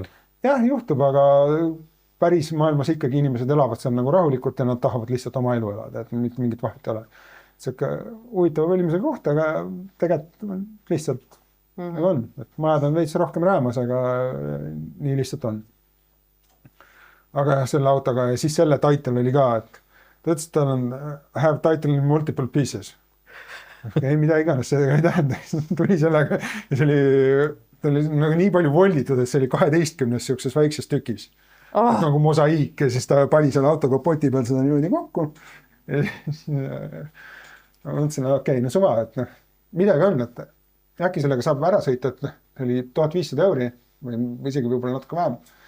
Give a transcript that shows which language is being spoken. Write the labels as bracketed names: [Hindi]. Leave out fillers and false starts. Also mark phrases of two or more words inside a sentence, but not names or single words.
[Estonian] Jah, juhtub, aga päris maailmas ikkagi inimesed elavad seal nagu rahulikult ja nad tahavad lihtsalt oma elu elada, et mingit vahet ei ole. See huvitav valimise koht, aga tegelikult lihtsalt nagu on. Et majad on veits rohkem räämas, aga nii lihtsalt on. Aga jah, selle autoga ja siis selle title oli ka, et ta ütles, et tal on [English] have title in multiple pieces. [Estonian] Ei, mida iganes, see ei tähenda. Tuli sellega ja see oli nagu nii palju volditud, et see oli 12 siukses väikses tükis. Nagu mosaiik ja siis ta pani selle auto kapoti peal seda niimoodi kokku. Ja ma mõtlesin, okei, no suva, et midagi on, et äkki sellega saab ära sõita, et see oli 1500 € või isegi võib-olla natuke vähem.